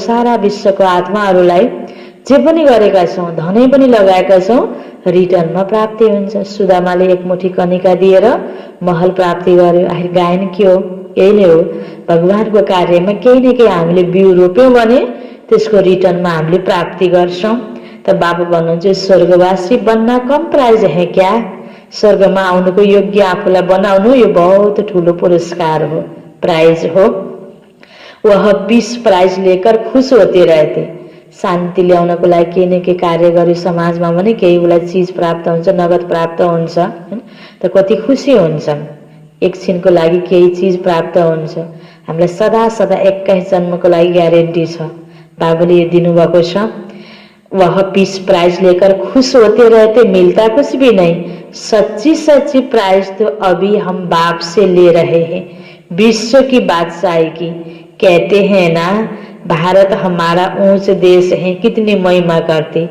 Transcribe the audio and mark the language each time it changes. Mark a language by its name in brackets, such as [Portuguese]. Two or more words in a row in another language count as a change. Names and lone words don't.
[Nepali] सारा विश्वको आत्माहरूलाई जे पनि गरेका छौं, धनै पनि लगाएका छौं, रिटर्नमा प्राप्ति हुन्छ। सुदामाले एक मुठी कनिका दिएर महल प्राप्ति गर्यो। आखिर गायन के हो? यही नै हो। भगवानको कार्यमा केही न केही हामीले बिउ रोप्यौं भने त्यसको रिटर्नमा हामीले प्राप्ति गर्छौं। त बाबा भन्नुहुन्छ [Hindi] स्वर्गवासी बन्ना कम प्राइज है क्या? [Nepali] स्वर्गमा आउनुको योग्य आफूलाई बनाउनु यो बहुत ठूलो पुरस्कार हो, प्राइज हो। [Hindi] वह 20 प्राइज लेकर खुश होते रहते। [Nepali] शान्ति ल्याउनको लागि केही न केही कार्य गर्यो समाजमा भने केही उसलाई चिज प्राप्त हुन्छ, नगद प्राप्त हुन्छ हैन, त कति खुसी हुन्छन्। एकछिनको लागि केही चिज प्राप्त हुन्छ। हामीलाई सदा सदा 21 जन्मको लागि ग्यारेन्टी छ, बाबुले दिनुभएको छ। [Hindi] वह 20 प्राइज लेकर खुश होते रहते, मिलता कुछ भी नहीं। सच्ची सच्ची प्राइज तो अभी हम बाप से ले रहे हैं, विश्व की बादशाही की। कहते हैं ना भारत हमारा ऊंच देश है, कितनी महिमा करते।